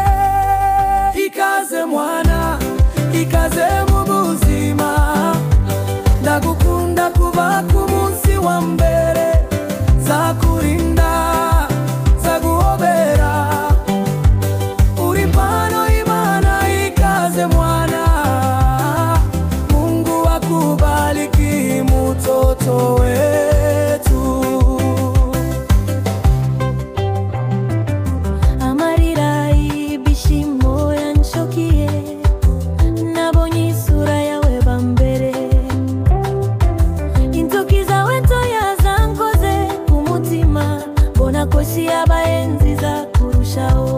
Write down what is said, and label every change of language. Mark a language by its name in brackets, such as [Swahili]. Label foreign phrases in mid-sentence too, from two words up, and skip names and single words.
[Kinyarwanda] Ikaze mwana, ikaze mu buzima, ndagukunda kuva ku munsi wa mbere, zakurinda zaguhobera, uri mpano y'Imana. Ikaze mwana, [Swahili] Mungu akubariki mtoto wetu. [Kinyarwanda] Amarira y'ibishimo yanshokiye, nabonye isura yawe bambere, intoki zawe ntoya zankoze ku mutima, mbona ko si yabaye nziza kurushaho.